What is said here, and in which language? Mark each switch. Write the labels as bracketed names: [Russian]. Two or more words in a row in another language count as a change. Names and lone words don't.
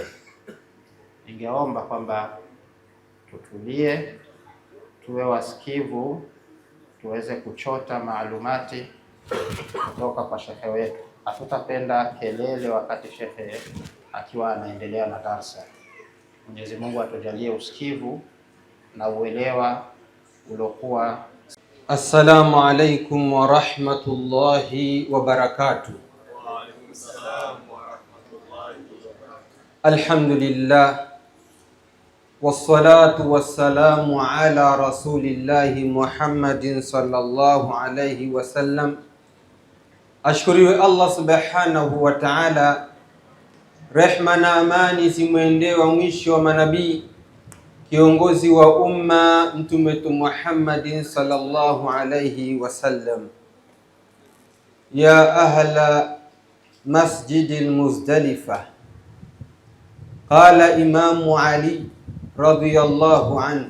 [Swahili] Ningeomba kwamba tutulie, tuwe wasikivu, tuweze kuchota maalumati kutoka kwa shekhe wetu. Hatutapenda kelele wakati shekhe akiwa anaendelea na darsa. Mwenyezi Mungu atujalie usikivu na uelewa uliokuwa. [Arabic] السلام عليكم ورحمة الله وبركاته. وعليكم السلام ورحمة الله وبركاته. الحمد لله والصلاة والسلام على رسول الله محمد صلى الله عليه وسلم. [Swahili] Ashkuriwe [Arabic] الله سبحانه وتعالى, [Swahili] rehma na amani zimwendee wa mwisho wa manabii, kiongozi wa umma, mtume wetu [Arabic] محمد صلى الله عليه وسلم. يا أهل مسجد المزدلفة قال الإمام علي رضي الله عنه.